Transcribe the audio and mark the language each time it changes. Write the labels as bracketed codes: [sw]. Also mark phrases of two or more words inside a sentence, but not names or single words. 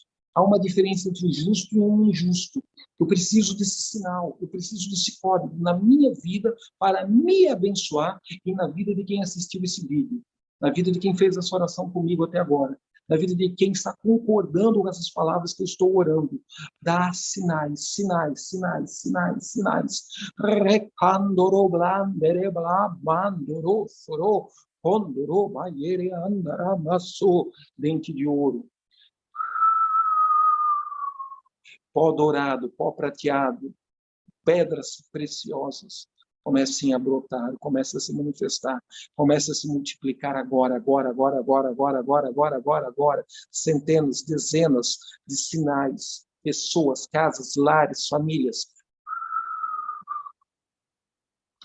[pt] Há uma diferença entre o justo e o injusto. Eu preciso desse sinal, eu preciso desse código na minha vida para me abençoar e na vida de quem assistiu esse vídeo, na vida de quem fez essa oração comigo até agora, na vida de quem está concordando com essas palavras que eu estou orando. Dá sinais, sinais, sinais, sinais, sinais. Recandoro blandere blabandoro soro condoro baiere andaramasso, dente de ouro. Pó dourado, pó prateado, pedras preciosas, comecem a brotar, comecem a se manifestar, comecem a se multiplicar agora, centenas, dezenas de sinais, pessoas, casas, lares, famílias.